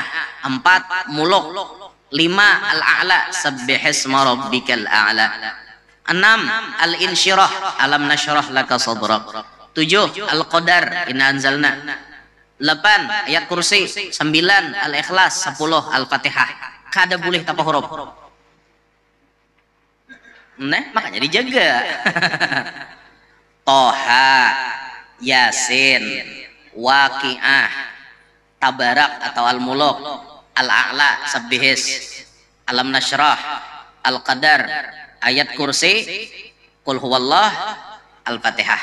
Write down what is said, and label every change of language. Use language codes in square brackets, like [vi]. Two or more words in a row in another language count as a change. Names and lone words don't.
[bjn] 4 Muluk. 5 Al-A'la. [ar] سبح اسم ربك الأعلى. 6 Al-Insyirah ألم نشرح لك صدرك. 7 Al-Qadar إنا أنزلنا. 8 ayat kursi. [bjn] 9 Al-Ikhlas. 10 Al-Fatihah. kada boleh tanpa huruf. Nah, makanya dijaga. Toha, Yasin, Waqiah, Tabarak atau Al-Muluk, Al-A'la, Sabbihis, Alam Nashrah, Al-Qadar, ayat kursi, Qul huwallah, Al-Fatihah.